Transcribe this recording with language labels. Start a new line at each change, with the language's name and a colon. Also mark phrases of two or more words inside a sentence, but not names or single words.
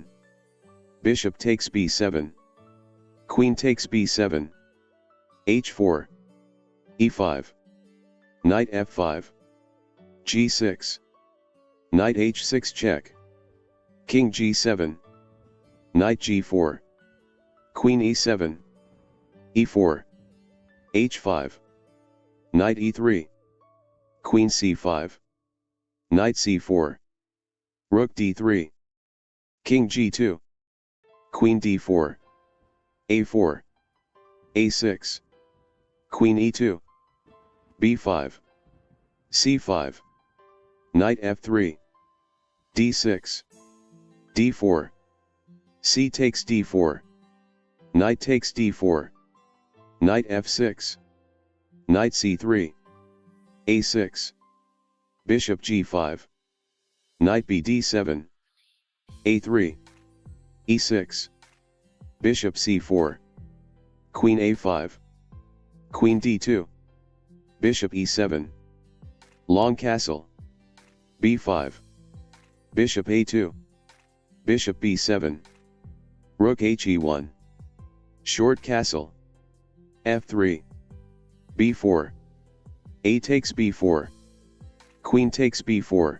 English: Bishop takes b7. Queen takes b7. h4. e5. Knight f5. g6. Knight h6 check. King g7. Knight g4. Queen e7. e4. h5. Knight e3. Queen c5. Knight c4. Rook d3. King g2. Queen d4. a4. a6. Queen e2. b5. c5. Knight f3. d6. d4. C takes d4. Knight takes d4. Knight f6. Knight c3. a6. Bishop g5. Knight bd7. a3. e6. Bishop c4. Queen a5. Queen d2. Bishop e7. Long castle. b5. Bishop a2. Bishop b7. Rook he1. Short castle. f3. b4. A takes b4. Queen takes b4.